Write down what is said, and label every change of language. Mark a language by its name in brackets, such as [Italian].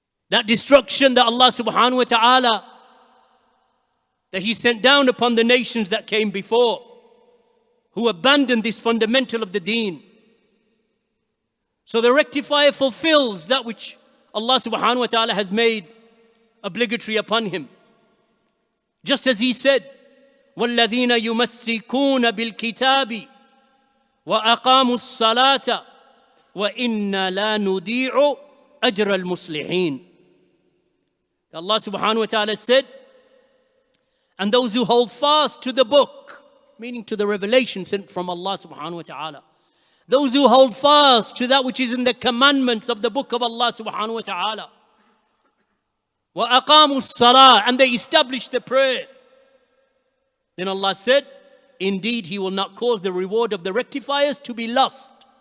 [English] That destruction that Allah subhanahu wa ta'ala, that He sent down upon the nations that came before, who abandoned this fundamental of the deen. So the rectifier fulfills that which Allah subhanahu wa ta'ala has made obligatory upon him. Just as He said, [Arabic] وَالَّذِينَ يُمَسِّكُونَ بِالْكِتَابِ وَأَقَامُوا الصَّلَاةَ وَإِنَّا لَا نُضِيعُ أَجْرَ الْمُصْلِحِينَ. [English] Allah subhanahu wa ta'ala said, and those who hold fast to the book, meaning to the revelation sent from Allah subhanahu wa ta'ala, those who hold fast to that which is in the commandments of the book of Allah subhanahu wa ta'ala, [Arabic] وَأَقَامُوا الصَّلَاةَ, [English] and they establish the prayer, then Allah said, indeed He will not cause the reward of the rectifiers to be lost.